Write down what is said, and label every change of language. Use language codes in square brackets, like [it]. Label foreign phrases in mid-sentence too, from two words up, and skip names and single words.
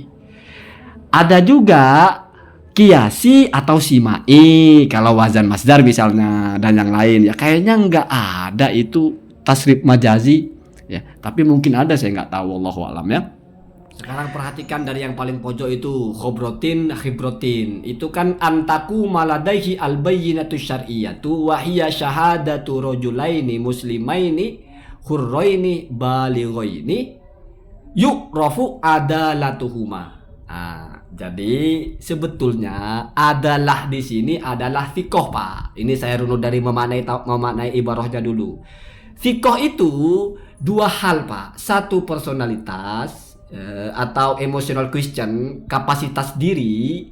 [id] Ada juga kiasi atau simai kalau wazan masdar misalnya dan yang lain ya, kayaknya nggak ada itu tasrif majazi ya, tapi mungkin ada, saya nggak tahu, [ar] والله أعلم [id] ya. Sekarang perhatikan dari yang paling pojok itu [ar] خبرة خبرة, [id] itu kan [ar] أن تكون لديه البينة الشرعية وهي شهادة رجلين مسلمين حرين بالغين يعرف عدالتهما. [id] Jadi sebetulnya adalah di sini adalah fikoh, Pak. Ini saya runut dari memaknai ibarahnya dulu. Fikoh itu dua hal, Pak. Satu personalitas atau [en] emotional question, [id] kapasitas diri.